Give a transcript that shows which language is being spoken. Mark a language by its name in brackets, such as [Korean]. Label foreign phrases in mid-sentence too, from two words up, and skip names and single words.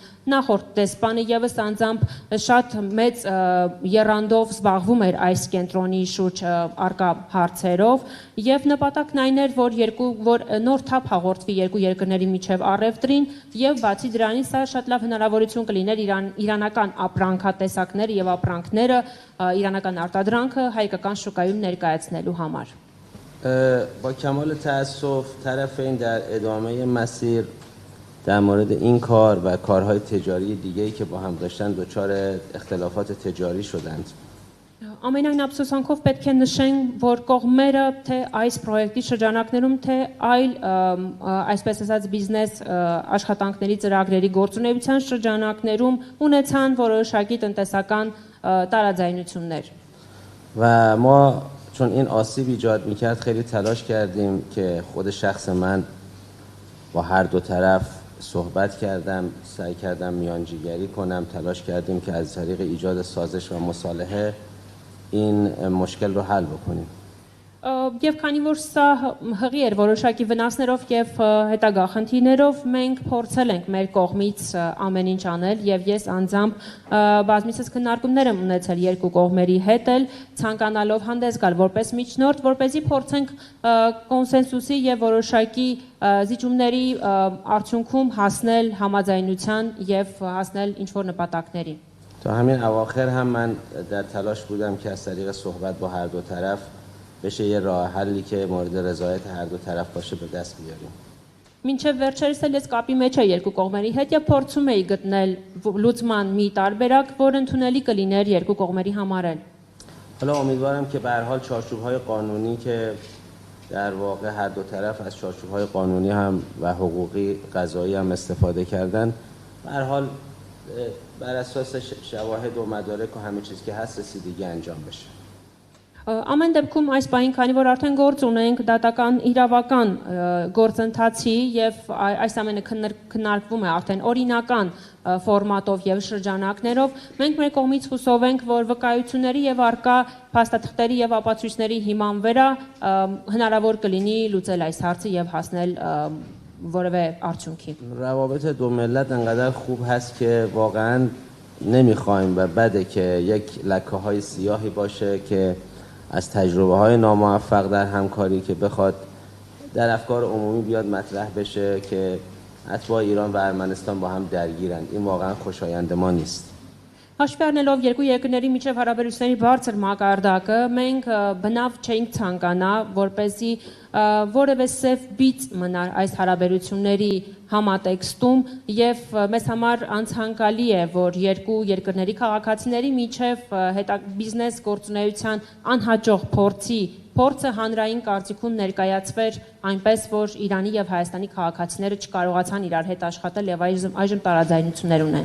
[Armenian] նախորդ դեսպանը եւս անձամբ շատ մեծ եռանդով զբաղվում էր այս կենտրոնի շուրջ արկա հարցերով եւ նպատակն այն էր որ նոր թափ հաղորդվի երկու երկրների միջեւ առևտրին եւ բացի դրանից սա շատ լավ հնարավորություն կլիներ իրանական ապրանքատեսակները եւ ապրանքները իրանական արտադրանքը հայկական շուկայում ներկայացնելու համար [Persian] با کمال تأسف طرفین در ادامه مسیر در مورد این کار و کارهای تجاری دیگه‌ای که با هم داشتن دچار اختلافات تجاری شدند. [Armenian] Ամենայն ափսոսանքով պետք է նշենք, որ կողմերը թե այս պրոյեկտի շրջանակներում, թե այլ այսպես ասած բիզնես աշխատանքների ծրագրերի գործունեության շրջանակներում ունեցան որոշակի տնտեսական տարաձայնություններ։ [Persian] و ما چون این آسیب ایجاد میکرد خیلی تلاش کردیم که خود شخص من با هر دو طرف صحبت کردم، سعی کردم میانجیگری کنم، تلاش کردیم که از طریق ایجاد سازش و مصالحه این مشکل رو حل بکنیم. [Armenian] Եվ քանի որ սա հղի էր որոշակի վնասներով եւ հետագա խնդիրներով մենք փորձել ենք մեր կողմից ամեն ինչ անել եւ ես անձամբ բազմիցս քննարկումներ եմ ունեցել երկու կողմերի հետ էլ ցանկանալով հանդես գալ որպես միջնորդ որպեսզի փորձենք կոնսենսուսի եւ որոշակի զիջումների արդյունքում հասնել համաձայնության եւ հասնել ինչ որ նպատակների [Persian] تا همین اواخر هم من در تلاش بودم که از طریق صحبت با هر دو طرف بشه یه راه حلی که مورد رضایت هر دو طرف باشه به دست بیاریم. [Armenian] Մինչև վերջերս էլ ես կապի մեջ եմ երկու կողմերի հետ եւ փորձում էի գտնել լուծման մի տարբերակ, որ ընդունելի կլիներ երկու կողմերի համար էլ։ [Persian] حالا امیدوارم که به هر حال چارچوب‌های قانونی که در واقع هر دو طرف از چارچوب‌های قانونی هم و حقوقی قضایی هم استفاده کردن به هر حال بر اساس شواهد و مدارک و همه چیز که هست رسیدگی انجام بشه. [Armenian] Ամեն դեպքում այս պահին, քանի որ արդեն գործ ունենք դատական իրավական գործընթացի եւ այս ամենը քննարկվում է արդեն օրինական ֆորմատով եւ շրջանակներով, մենք մեր կողմից հուսով ենք, որ վկայությունների եւ արկա փաստաթղթերի եւ ապացույցների հիման վրա հնարավոր կլինի լուծել այս հարցը եւ հասնել որևէ արդյունքի։ [Persian] روابط دو ملت انقدر خوب هست که واقعا نمیخوایم و بده که یک لکه‌های سیاهی باشه که از تجربه‌های ناموفق در همکاری که بخواد در افکار عمومی بیاد مطرح بشه که اتباع ایران و ارمنستان با هم درگیرند. این واقعا خوشایند ما نیست. [Armenian] Հաշվի առնելով երկու երկրների միջև հարաբերությունների բարձր մակարդակը, մենք բնավ չէինք ցանկանա, որպեսզի որևէ սև բիծ մնար այս հարաբերությունների համատեքստում եւ մեզ համար անցանկալի է, որ երկու երկրների քաղաքացիների միջև բիզնես գործունեության անհաջող փորձը հանրային կարծիքում ներկայացվեր այնպես, որ Իրանի եւ Հայաստանի քաղաքացիները չկարողացան իրար հետ աշխատել եւ այժմ տարաձայնություններ ունեն։